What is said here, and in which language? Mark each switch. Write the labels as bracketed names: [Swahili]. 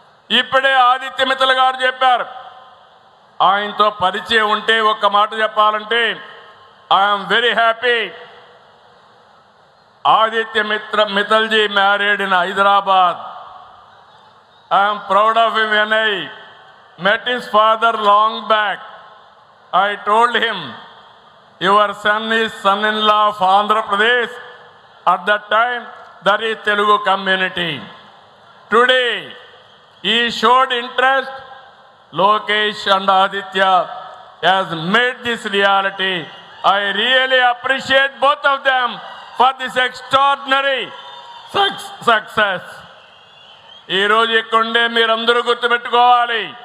[Telugu] ఇప్పుడే ఆదిత్య మిత్తల్ గారు చెప్పారు. ఆయనతో పరిచయం ఉంటే ఒక్క మాట చెప్పాలంటే [English] I'm very happy. Aditya మిత్తల్జీ married in Hyderabad. I'm proud of him. When I met his father long back, I told him, your son is son-in-law of Andhra Pradesh. At that time, that is Telugu community. Today, he showed interest. Lokesh and Aditya has made this reality. I really appreciate both of them for this extraordinary success. [Telugu] ఈ రోజు ఇక్కడే మీరందరూ గుర్తుపెట్టుకోవాలి.